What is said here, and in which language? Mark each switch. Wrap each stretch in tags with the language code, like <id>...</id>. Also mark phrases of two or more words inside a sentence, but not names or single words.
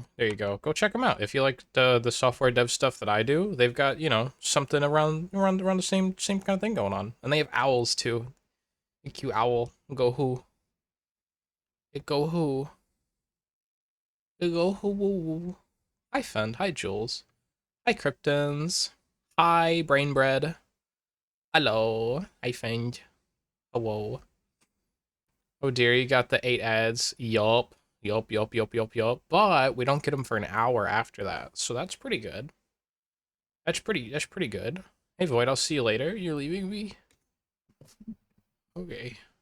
<en>There you go. Go check them out. If you like the software dev stuff that I do, they've got, something around the same kind of thing going on. And they have owls too. A cute owl. Go who? It go who? It go who? Hi Fend. Hi Jules. Hi Kryptons. Hi Brainbread. Hello. Hi Fend. Hello. Oh dear, you got the 8 ads. Yup. Yup, yup, yup, yup, yup. But we don't get them for an hour after that. So that's pretty good. That's pretty good. Hey Void, I'll see you later. You're leaving me? Okay.</en>